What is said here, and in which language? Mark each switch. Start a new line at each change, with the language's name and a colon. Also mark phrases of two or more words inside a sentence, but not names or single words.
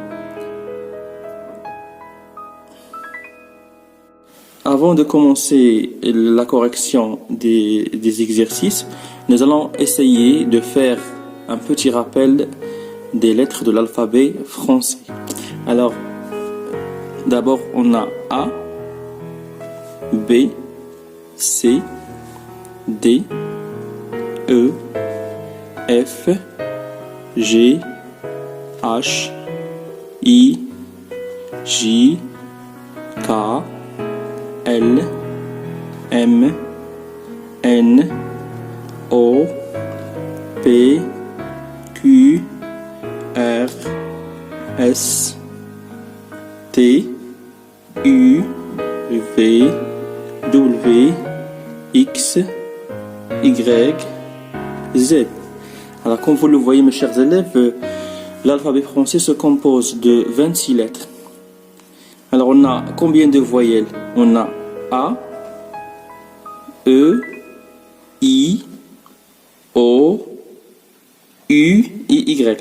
French: Avant de commencer la correction des exercices, nous allons essayer de faire un petit rappel des lettres de l'alphabet français. Alors, d'abord, on a A, B, C, D, E, F, G, H, I, J, K, L, M, N, O, P, Q, R, S, T, U, V, W, X, Y, Z. Alors comme vous le voyez mes chers élèves, l'alphabet français se compose de 26 lettres. Alors on a combien de voyelles? On a A, E, I, O, U et Y.